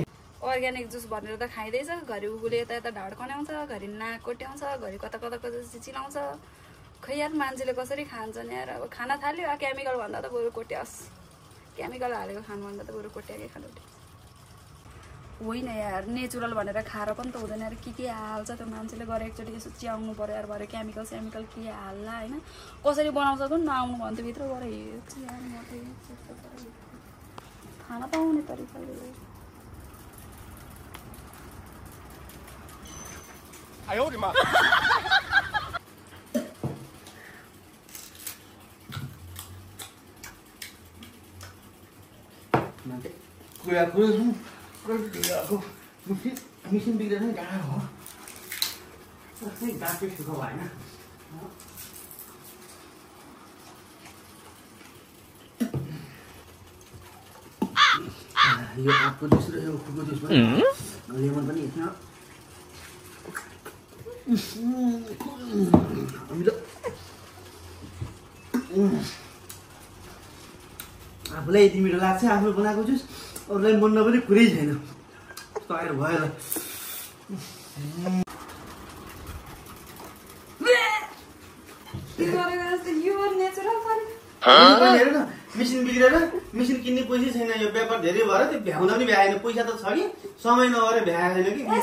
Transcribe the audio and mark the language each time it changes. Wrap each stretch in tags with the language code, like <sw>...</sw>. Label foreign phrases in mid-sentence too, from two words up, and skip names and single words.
<en>organic juice</en> <ne>भनेर त खाइँदैछ घरि उखुले यता यता ढाड कन्याउँछ घरि नाक कोट्याउँछ घरि कता कता कता चिलाउँछ खै यार मान्छेले कसरी खान्छन् यार अब खाना थाल्यो केमिकल भन्दा त बरु कोट्याओस् केमिकल हालेको खानु भन्दा त बरु कोट्याएकै खानु होइन यार नेचुरल भनेर खाएर पनि त हुँदैन यार के हाल्छ त्यो मान्छेले गएर एकचोटि यसो च्याउनु पऱ्यो यार भरे केमिकल सेमिकल के हाल्ला होइन कसरी बनाउँछ पनि नआउनु भन्थ्यो भित्र गएर हेर्छु यार म खाना पाउने तरिकाले</ne> <zh>哎呦我的妈！</zh> <id>Nanti aku mesin bikinnya gagal loh. Ini gagal juga banyak. Yo aku disuruh yang aku disuruh.</id> <ne>Lemon पनि छ. Ambil. आफूलाई यति मिठो लाग्छ आफूले बनाएको जुस अरूलाई मन पनि कुरै छैन तयार भयो हेर न मेसिन बिग्रेर मेसिन किन्ने पैसा छैन यो व्यापार धेरै भएर त्यो भ्याउँदा पनि भ्याएन पैसा त छ कि समय नभएर भ्याएको छैन</ne>